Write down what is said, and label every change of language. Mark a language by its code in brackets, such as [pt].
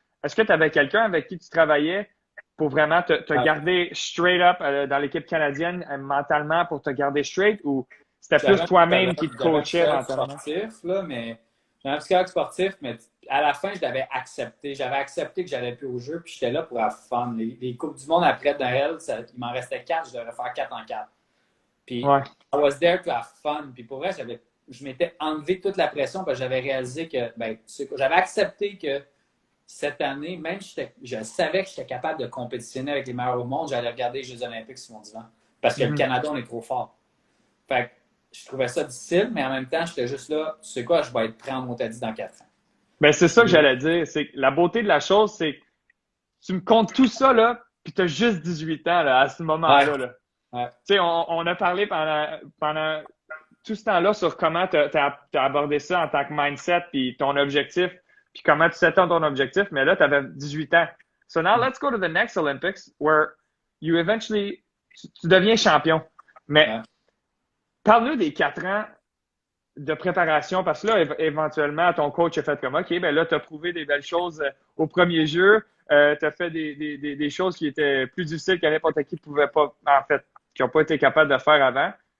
[fr] Est-ce que tu avais quelqu'un avec qui tu travaillais pour vraiment te garder straight up dans l'équipe canadienne mentalement pour te garder straight, ou c'était plus toi-même qui te coachait mentalement? J'avais un psychologue sportif, mais à la fin, je l'avais accepté. J'avais accepté que j'allais plus au jeu, puis j'étais là pour avoir fun. Les Coupes du Monde après Noël, il m'en restait 4, je devrais faire 4 en 4. [en] Puis, I was there to have fun. [fr] Puis pour vrai, je m'étais enlevé toute la pression, parce que j'avais réalisé que, j'avais accepté que cette année, même je savais que j'étais capable de compétitionner avec les meilleurs au monde, j'allais regarder les Jeux olympiques sur mon divan. Parce que le Canada, on est trop fort. Fait que je trouvais ça difficile, mais en même temps, j'étais juste là, tu sais quoi, je vais être prêt en Montadie dans 4 ans. Ben, c'est ça que j'allais dire. C'est que la beauté de la chose, c'est que tu me comptes tout ça, là, puis tu as juste 18 ans, là, à ce moment-là. Là. Ouais. Tu sais, on a parlé pendant tout ce temps-là sur comment tu as abordé ça en tant que mindset, puis ton objectif, puis comment tu s'étends ton objectif, mais là, tu avais 18 ans. [en] So now, let's go to the next Olympics, where you eventually, [fr] tu deviens champion. Mais parle-nous des 4 ans de préparation, parce que là, éventuellement, ton coach a fait comme, OK, ben là, tu as prouvé des belles choses au premier jeu, tu as fait des choses qui étaient plus difficiles que n'importe qui pouvait pas, en fait, qui n'ont pas été capables de faire avant.